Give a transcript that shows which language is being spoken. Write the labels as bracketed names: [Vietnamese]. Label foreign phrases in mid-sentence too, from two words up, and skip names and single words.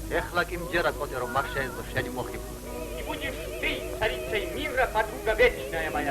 [Georgian] ახლა კი მჯერა კოზე რომ მაგ შეეძლო შენი მოხიბლა. [Russian] И будешь ты царицей мира, подруга вечная моя.